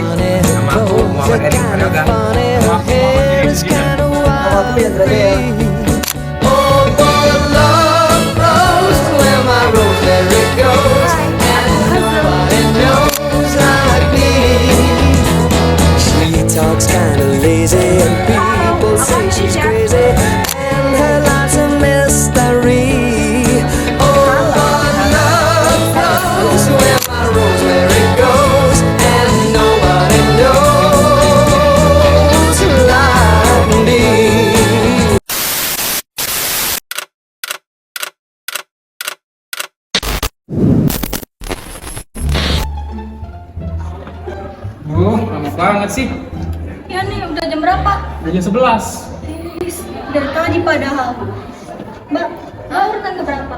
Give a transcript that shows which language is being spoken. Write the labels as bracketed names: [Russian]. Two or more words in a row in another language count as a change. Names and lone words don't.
[Indonesian] Namaku Muhammad Erik Prayoga. Namaku Muhammad Erik Prayoga. Namaku Yandra Jaya. [English] Talks kinda lazy and people say she's crazy and her life's a mystery. Oh, but love knows where my rosemary goes and nobody knows like me. [Indonesian] Lama banget sih. Ya nih, udah jam berapa? Udah jam 11. Dari tadi padahal. Mbak, urutan ke berapa?